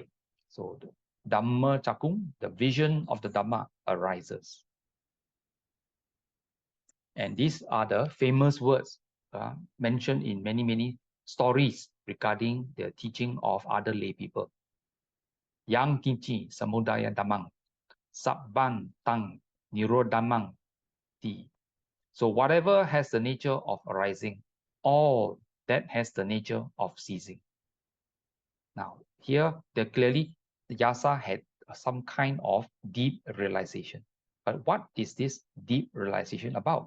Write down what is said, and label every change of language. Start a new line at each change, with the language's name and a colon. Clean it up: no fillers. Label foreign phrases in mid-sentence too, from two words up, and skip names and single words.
English: So the
Pali: Dhamma Cakkung,
English: the vision of the Dhamma arises. And these are the famous words mentioned in many stories regarding the teaching of other lay people.
Pali: Yang kinci samudaya dhammang, sabban tang nirodhamang ti.
English: So whatever has the nature of arising, all that has the nature of ceasing. Now here, clearly, the Yasa had some kind of deep realization, But what is this deep realization about?